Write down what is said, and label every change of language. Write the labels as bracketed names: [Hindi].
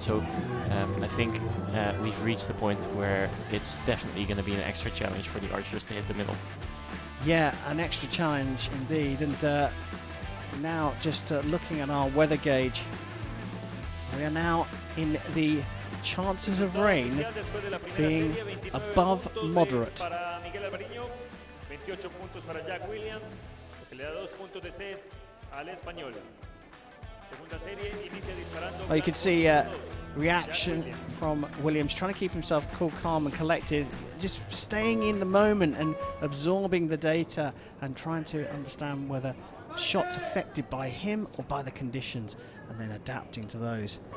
[English] So I think we've reached the point where it's definitely going to be an extra challenge for the archers to hit the middle. Yeah, an extra challenge indeed. And now just looking at our weather gauge, we are now in the chances of rain being above moderate. [Spanish] 28 puntos para Jack Williams, lo que le da 2 puntos de set al español. Segunda serie inicia disparando. [English] Well, you can see reaction from Williams, trying to keep himself cool, calm and collected, just staying in the moment and absorbing the data and trying to understand whether shots affected by him or by the conditions, and then adapting to those.